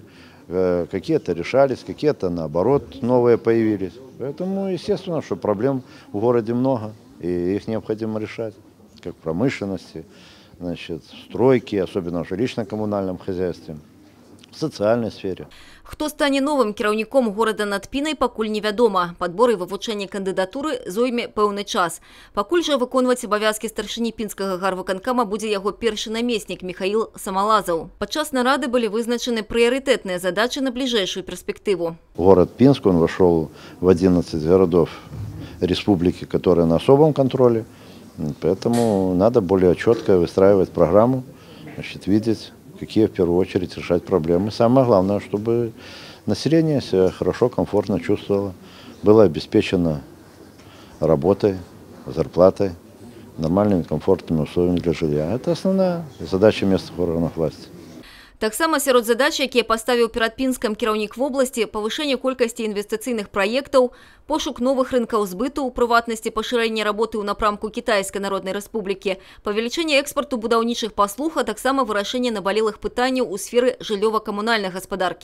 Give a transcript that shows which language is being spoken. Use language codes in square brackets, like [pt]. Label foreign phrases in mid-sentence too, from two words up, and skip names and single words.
[ru] Какие-то решались, какие-то, наоборот, новые появились. Поэтому, естественно, что проблем в городе много, и их необходимо решать, как в промышленности, значит, в стройке, особенно в жилищно-коммунальном хозяйстве, в социальной сфере. [be] Хто стане новым кіраўніком горада над Пінай, пакуль невядома. Падбор і вывучэнне кандыдатуры зойме пэўны час. Пакуль жа выконваць абавязкі старшыні пінскага гарвыканкама будзе яго першы намеснік Михаил Самалазаў. Падчас нарады былі вызначаны прыярытэтныя задачы на бліжэйшую перспектыву. [ru] Город Пинск, он вошел в 11 городов республики, которые на особом контроле. Поэтому надо более четко выстраивать программу, значит, видеть, какие в первую очередь решать проблемы. Самое главное, чтобы население себя хорошо, комфортно чувствовало, было обеспечено работой, зарплатой, нормальными, комфортными условиями для жилья. Это основная задача местных органов власти. [be] Таксама сярод задач, якія паставіў перад Пінскам кіраўнік вобласці, павышэнне колькасці інвестыцыйных праектаў, пошук новых рынкаў збыту, у прыватнасці пашырэнне работы ў напрамку Кітайскай Народнай Рэспублікі, павелічэнне экспарту будаўнічых паслуг, а таксама вырашэнне набалелых пытанняў у сферы жыллёва-камунальнай гаспадаркі.